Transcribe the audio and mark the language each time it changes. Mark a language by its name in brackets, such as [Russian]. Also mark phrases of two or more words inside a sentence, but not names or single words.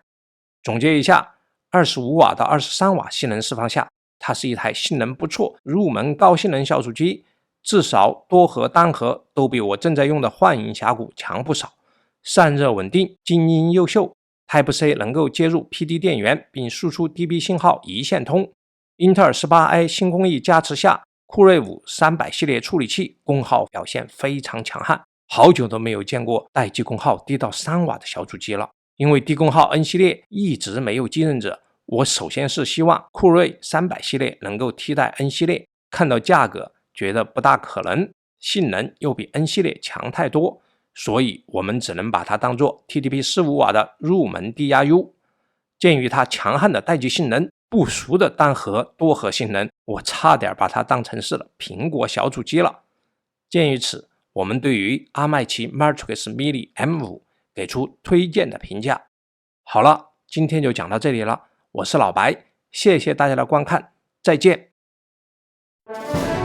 [Chinese] 總結一下，25瓦到23瓦性能釋放下，它是一台性能不錯、入門高性能小主機，至少多核单核都比我正在用的幻影峡谷強不少。散熱穩定，靜音優秀， Type-C 能夠接入 PD 電源並輸出 DB 信號一線通。英特爾 18i 新工藝加持下，酷睿5 300系列處理器功耗表現非常強悍，好久都沒有見過待机功耗低到3瓦的小主機了。因為低功耗 N 系列一直沒有继任者，我首先是希望酷睿300系列能夠替代 N 系列，看到價格覺得不大可能，性能又比 N 系列強太多，所以我們只能把它當作 TDP 45瓦的入門低壓 U。鉴於它強悍的待機性能，不俗的单核多核性能，我差點把它当成是了蘋果小主機了。鉴於此，我們对於阿麥奇 Matrix Mini M5 給出推薦的評價。好了，今天就講到這裡了，我是老白，謝謝大家的觀看，再見。